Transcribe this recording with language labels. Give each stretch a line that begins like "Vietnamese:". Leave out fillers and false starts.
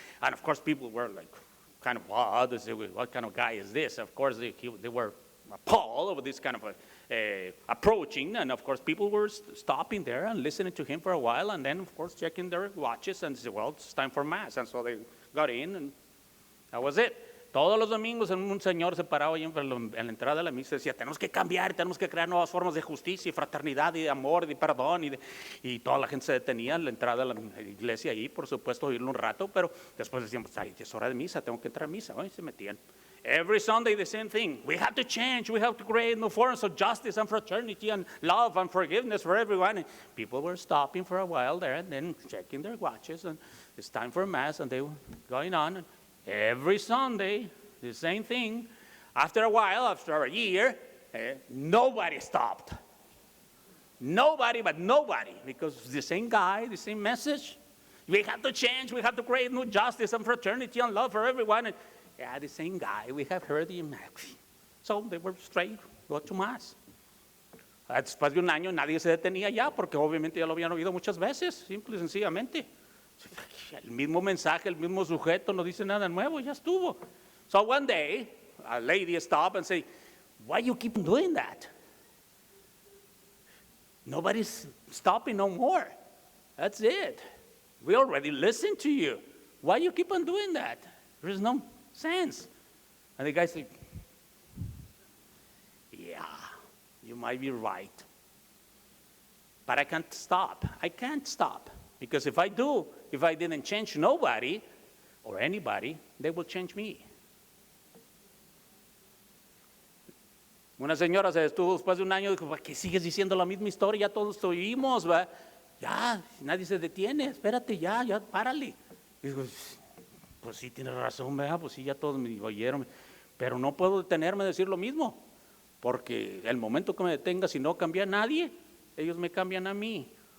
English: And of course people were like, kind of, wow, what kind of guy is this? Of course they were appalled over this kind of approaching, and of course people were stopping there and listening to him for a while, and then of course checking their watches and said, well, it's time for Mass, and so they got in, and that was it.
Spanish: Todos los domingos un señor se paraba ahí en la entrada de la misa y decía, tenemos que cambiar, tenemos que crear nuevas formas de justicia y fraternidad y de amor y de perdón, y toda la gente se detenía en la entrada de la iglesia ahí, por supuesto, oírlo un rato, pero después decían, pues, ay, es hora de misa, tengo que entrar a misa, y se metían.
English: Every Sunday the same thing. We have to change. We have to create new forms of justice and fraternity and love and forgiveness for everyone. And people were stopping for a while there and then checking their watches, and it's time for Mass, and they were going on. And every Sunday, the same thing. After a while, after a year, nobody stopped. Nobody, because it's the same guy, the same message. We have to change. We have to create new justice and fraternity and love for everyone. And, yeah, the same guy. We have heard him. So they were straight, go to Mass.
Spanish: Después de un año nadie se detenía ya, porque obviamente ya lo habían oído muchas veces, simple y sencillamente. El mismo mensaje, el mismo sujeto, no dice nada nuevo, ya estuvo.
English: So one day, a lady stopped and said, why you keep doing that? Nobody's stopping no more. That's it. We already listened to you. Why you keep on doing that? There is no sense. And the guy said, yeah, you might be right. But I can't stop. Because if I didn't change nobody or anybody, they will change me.
Spanish: Una señora se detuvo después de un año y dijo, ¿por qué sigues diciendo la misma historia? Ya todos oímos, ¿va? Ya, nadie se detiene, espérate, ya, párale. Y digo, pues sí, tienes razón, ¿verdad? Pues sí, ya todos me oyeron, pero no puedo detenerme a decir lo mismo, porque el momento que me detenga, si no cambia a nadie, ellos me cambian a mí.